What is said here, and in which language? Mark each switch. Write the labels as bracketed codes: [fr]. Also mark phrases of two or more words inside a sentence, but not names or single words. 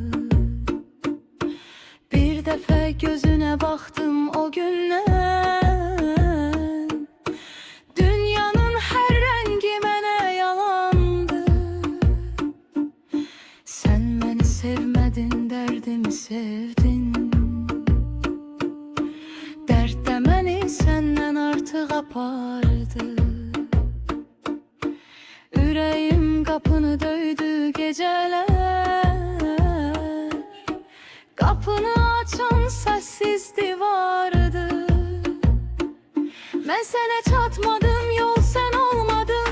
[tr] Bir defa gözüne baktım o günden. Dünyanın her rengi mene yalandı. Sen beni sevmedin, derdimi sevdin. [az] Dert de məni səndən artıq apardı. Ürəyim qapını döydü gecələr. Qapını açan səssiz divardı. Mən sənə çatmadım, yol sən olmadın.